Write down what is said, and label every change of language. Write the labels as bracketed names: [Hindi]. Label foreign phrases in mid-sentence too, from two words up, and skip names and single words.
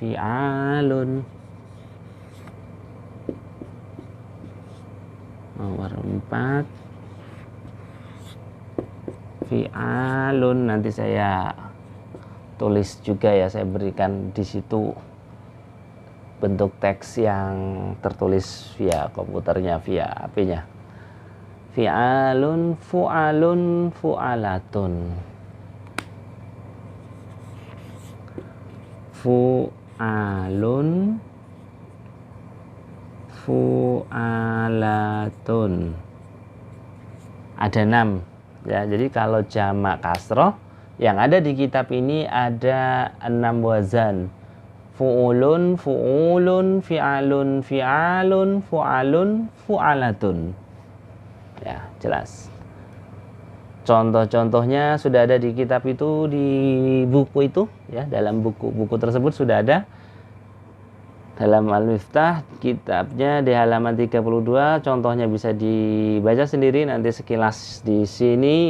[Indonesian] Nomor 4 [Arabic] فعال. [Indonesian] Nanti saya tulis juga ya, saya berikan di situ bentuk teks yang tertulis via komputernya, via HP-nya. [Arabic] فعال، فعال، فعالة. فعال، فعالة. [Indonesian] Ada 6 ya. Jadi kalau jamak kasroh yang ada di kitab ini ada 6 wazan. [Arabic] فعول، فعل، فعال، فعلان، فعال، فعالة. [Indonesian] Ya, jelas. Contoh-contohnya sudah ada di kitab itu, di buku itu ya, dalam buku tersebut sudah ada. Dalam Al-Miftah kitabnya di halaman 32, contohnya bisa dibaca sendiri nanti sekilas di sini.